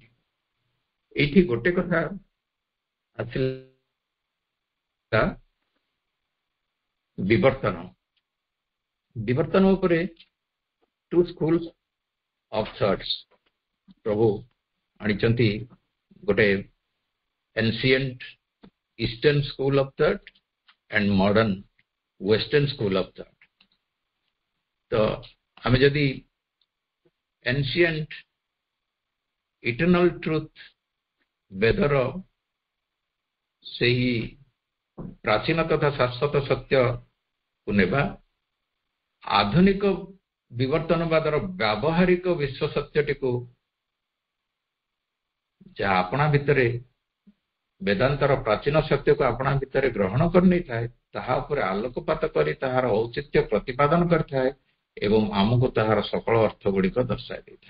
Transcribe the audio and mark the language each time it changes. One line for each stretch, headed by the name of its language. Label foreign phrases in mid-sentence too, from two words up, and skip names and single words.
Odia: ଏଇଠି ଗୋଟେ କଥା ଆସିଲା, ବିବର୍ତ୍ତନ ଉପରେ
English: two schools of thoughts
Odia: ପ୍ରଭୁ ଆଣିଛନ୍ତି।
English: ଗୋଟେ ancient eastern school of thought and modern western school of thought.
Odia: ତ ଆମେ ଯଦି
English: ancient eternal truth
Odia: ବେଦର ସେହି ପ୍ରାଚୀନ ତଥା ଶାଶ୍ୱତ ସତ୍ୟକୁ ନେବା, ଆଧୁନିକ ବିବର୍ତ୍ତନବାଦର ବ୍ୟବହାରିକ ବିଶ୍ୱ ସତ୍ୟଟିକୁ ଯାହା ଆପଣା ଭିତରେ ବେଦାନ୍ତର ପ୍ରାଚୀନ ସତ୍ୟକୁ ଆପଣା ଭିତରେ ଗ୍ରହଣ କରିନେଇଥାଏ ତାହା ଉପରେ ଆଲୋକପାତ କରି ତାହାର ଔଚିତ୍ୟ ପ୍ରତିପାଦନ କରିଥାଏ ଏବଂ ଆମକୁ ତାହାର ସକଳ ଅର୍ଥ ଗୁଡ଼ିକ ଦର୍ଶାଇ ଦେଇଥାଏ।